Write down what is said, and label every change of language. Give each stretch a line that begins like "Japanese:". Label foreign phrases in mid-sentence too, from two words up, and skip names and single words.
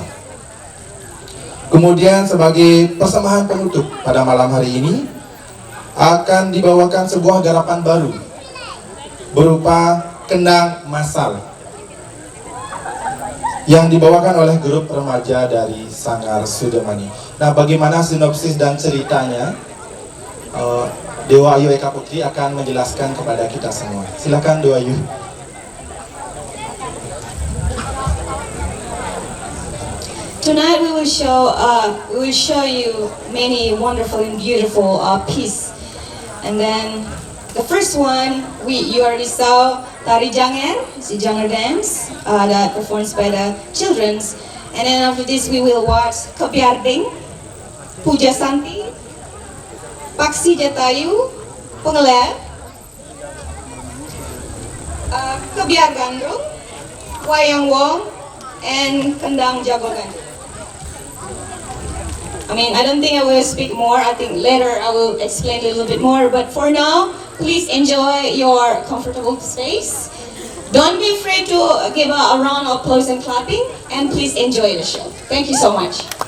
Indonesian: Kemudian sebagai persembahan penutup pada malam hari ini akan dibawakan sebuah garapan baru berupa kendang masal yang dibawakan oleh grup remaja dari Sanggar Sudamani. Nah, bagaimana sinopsis dan ceritanya? Dewa Ayu Eka Putri akan menjelaskan kepada kita semua. Silakan Dewa Ayu.
English: Tonight we will show you many wonderful and beautiful pieces, and then the first one you already saw Tari Janger, it's the Janger dance that performed by the children's. And then after this we will watch Kebiarding, Puja Santi, Paksi Jatayu, Pengelap, Kebiar Gandrung, Wayang Wong, and Kendang Jago Gandrung. I don't think I will speak more. I think later I will explain a little bit more. But for now, please enjoy your comfortable space. Don't be afraid to give a round of applause and clapping. And please enjoy the show. Thank you so much.